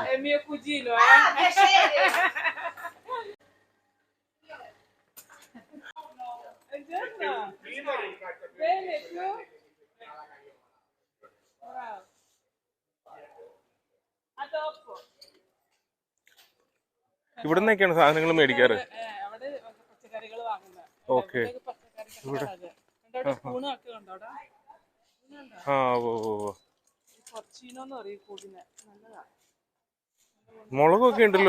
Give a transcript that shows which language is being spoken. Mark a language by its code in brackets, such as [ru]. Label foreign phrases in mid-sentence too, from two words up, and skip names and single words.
[it] È mio cugino, Ah, piacere! Buongiorno. Bene, tu? Bravo. A dopo. [ml] ഇവിടെ നിന്നൊക്കെയാണ് സാധനങ്ങൾ മേടിക്കാറ്. അവിടെ പച്ചക്കറികൾ വാങ്ങുന്നത്. ഓക്കെ. പച്ചക്കറി സ്പൂണും ഒക്കെ ഉണ്ടോ അവിടെ? ആ ഓ കൊർച്ചീനോന്ന് പറയും കൂടിനെ. നല്ലതാ. മുളകൊക്കെ ഉണ്ടല്ലോ.